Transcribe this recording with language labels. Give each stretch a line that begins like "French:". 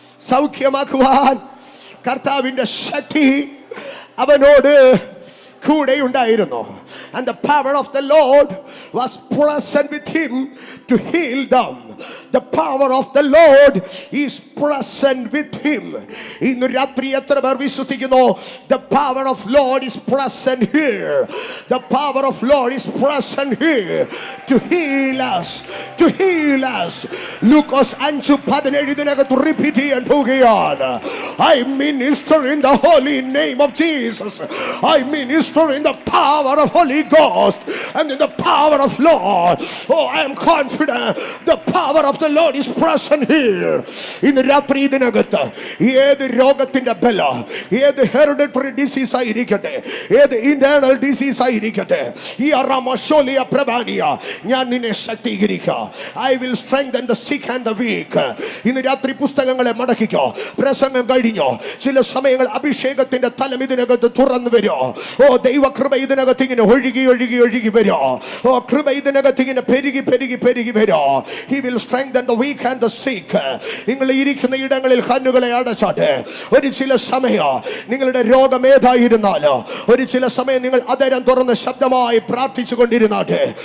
Malayalam: സൗഖ്യമാക്കുവാൻ കർത്താവിന്റെ ശക്തി അവനോട് കൂടെ ഉണ്ടായിരുന്നു.
English: And the power of the Lord was present with him to heal them. The power of the Lord is present with him.
Malayalam: ഇന്ന് രാത്രി എത്ര പേർ വിശ്വസിക്കുന്നു?
English: The power of Lord is present here. The power of Lord is present here to heal us, to heal us.
Malayalam: ലൂക്കോസ് 5:17 ഇതിനകത്ത് repeat ചെയ്യാൻ പോവുകയാണ്.
English: I minister in the holy name of Jesus. I minister in the power of Holy Ghost and in the power of Lord. I am confident confident the power of the Lord is present here.
Malayalam: ഇന്ന് രാത്രി ഇതിനകത്ത് ഏത് രോഗത്തിന്റെ ബല, ഏത് hereditary disease ആയിരിക്കട്ടെ, ഏത് internal disease ആയിരിക്കട്ടെ, ഈ അറാമശോലിയ പ്രഭാനിയ ഞാൻ നിന്നെ ശക്തീകരിക്കാം.
English: I will strengthen the sick and the weak.
Malayalam: ഇന്ന് രാത്രി പുസ്തകങ്ങളെ മടക്കിക്കോ. പ്രസംഗം കഴിഞ്ഞോ? ചില സമയങ്ങൾ അഭിഷേകത്തിന്റെ തലം ഇതിനകത്ത് തുറന്നു വരോ. ഓ ദൈവകൃപ ഇതിനകത്ത് ഇങ്ങനെ ഒഴുകി ഒഴുകി ഒഴുകി വരോ. ഓ കൃപ ഇതിനകത്ത് ഇങ്ങനെ പെരുകി പെരുകി പെരുകി വരോ.
English: He will strengthen the weak and the sick.
Malayalam: നിങ്ങൾ ഇരിക്കുന്ന ഇടങ്ങളിൽ കണ്ണുകളെ അടച്ചാട്ടെ. ഒരു ചില സമയം നിങ്ങളുടെ രോഗം ഏതായിരുന്നാലോ, ഒരു ചില സമയം നിങ്ങൾ അതരം തുറന്ന് ശബ്ദമായി പ്രാർത്ഥിച്ചു കൊണ്ടിരുന്നാട്ടെ.